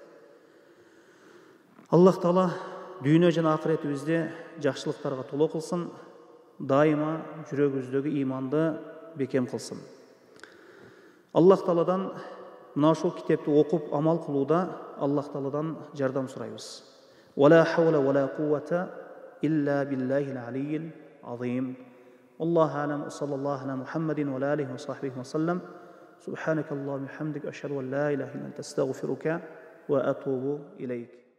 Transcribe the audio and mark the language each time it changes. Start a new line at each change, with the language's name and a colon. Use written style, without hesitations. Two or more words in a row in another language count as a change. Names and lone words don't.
Kyrgyz: Аллах Таала дүйнө жана акыретибизде жакшылыктарга толо кылсын. Дайыма жүрөгүбүздөгү иманды бекем кылсын. Аллах Тааладан мына ушул китепти окуп амал кылууда Аллах Тааладан жардам сурайбыз.
Arabic: ولا حول ولا قوة إلا بالله العلي العظيم. الله أعلم. صلى الله على محمد وعليه وصحبه وسلم. سبحانك اللهم وبحمدك أشهد أن لا إله إلا أنت أستغفرك وأتوب إليك.